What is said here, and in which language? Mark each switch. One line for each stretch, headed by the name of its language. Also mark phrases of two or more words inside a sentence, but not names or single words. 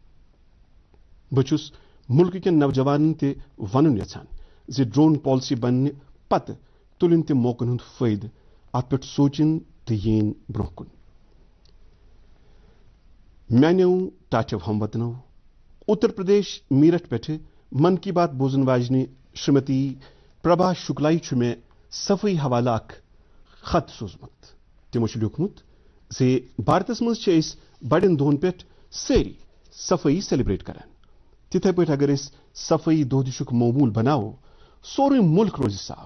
Kashmiri: بہٕ چھُس مُلکہٕ کٮ۪ن نوجوانن تہِ ونُن یژھان زِ
English: drone policy
Kashmiri: بننہِ پتہٕ تُلِن تِم موقعن ہُنٛد فٲیدٕ، اتھ پٮ۪ٹھ سونچِن تہٕ یِن برونٛہہ کُن. میانیو ٹاٹھیو ہم وطنو، اتر پردیش میرٹھ پٮ۪ٹھٕ من کی بات بوزن واجنہِ شریمتی پربھا شکلائی چھُ مےٚ صفٲیی حوالہٕ اکھ خط سوٗزمُت. تِمو چھُ لیوٗکھمُت زِ بھارتس منٛز چھِ أسۍ بڑٮ۪ن دۄہن پٮ۪ٹھ سٲری صفٲیی سیلیبریٹ کران. تِتھے پٲٹھۍ اگر أسۍ صفٲیی دۄہ دِشُک معموٗل بناوو، سورُے مُلک روزِ صاف.